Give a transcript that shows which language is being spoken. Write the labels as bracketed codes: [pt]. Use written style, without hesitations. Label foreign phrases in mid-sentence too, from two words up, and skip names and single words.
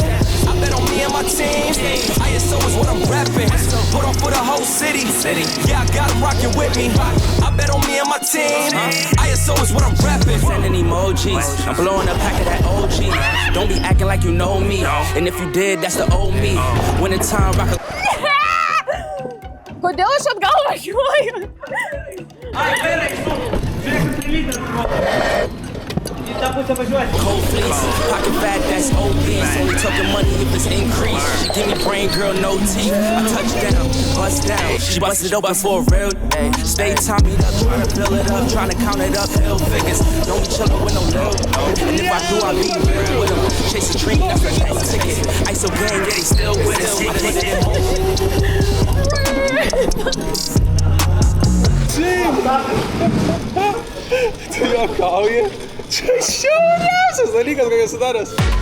[en] I bet on me and my team. ISO is what I'm repping. Put on for the whole city. Yeah, I got them rocking with me. I bet on me and my team. ISO is what I'm repping. Sending emojis. I'm blowing a pack of that OG. Don't be acting like you know me. And if you did, that's the old me. When the time rock a... [lt] Kodėl aš atgal važiuoju? [en] Cold fleece, pocket fat, that's obese. Only talking money if it's increased. She give me brain, girl, no teeth. I touch down, bust down. She busted open for a real day. Stay timing up, trying to fill it up, trying to count it up, hill figures. Don't be chillin' with no lil. And if I do, I'll be real with them. Chase a dream, that's a nice ticket. ISO gang, yeah, they still with us. [lt] Tu juokauji? Čia šiauriausias dalykas, ką esu daręs.